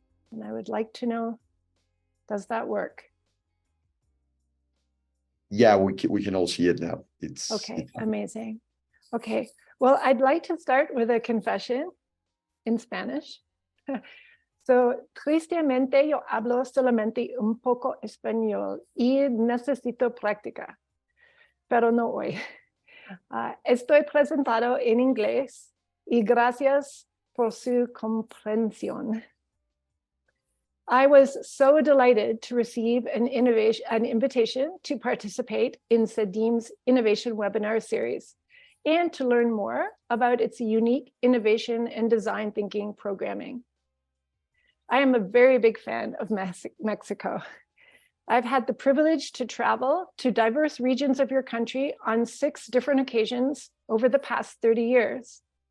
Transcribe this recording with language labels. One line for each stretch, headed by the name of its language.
English: And I would like to know, does that work? Yeah, we can all see it now. It's okay, amazing. Okay, well, I'd like to start with a confession in Spanish.
Spanish: So, tristemente yo hablo solamente un poco español y necesito práctica, pero no hoy. Estoy presentado en inglés y gracias por su comprensión.
English: I was so delighted to receive an invitation to participate in CEDIM's Innovation Webinar Series and to learn more about its unique innovation and design thinking programming. I am a very big fan of Mexico. I've had the privilege to travel to diverse regions of your country on 6 different occasions over the past 30 years.